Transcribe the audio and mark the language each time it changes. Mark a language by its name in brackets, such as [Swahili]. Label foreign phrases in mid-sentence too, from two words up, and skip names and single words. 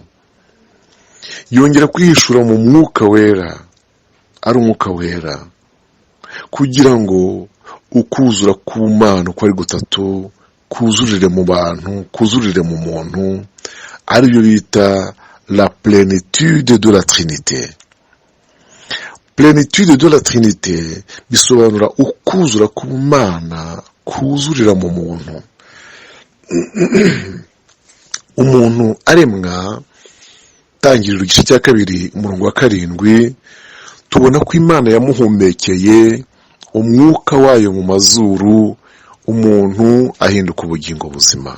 [Kinyarwanda] Yongera kwihishura mu mwuka wera, ari umwuka wera, kugira ngo ukuzura k'Imana uko ari gutatu kuzurire mu bantu, kuzurire mu muntu, ari byo bita [French] la plénitude de la Trinité. Plénitude de la Trinité [Kinyarwanda] bisobanura ukuzura k'Imana kuzurira mu muntu. Umuntu aremwa, Tangiriro igice cya 2 umurongo wa 7, tubona ko Imana yamuhumekeye umwuka wayo mu mazuru, umuntu ahinduka ubugingo buzima.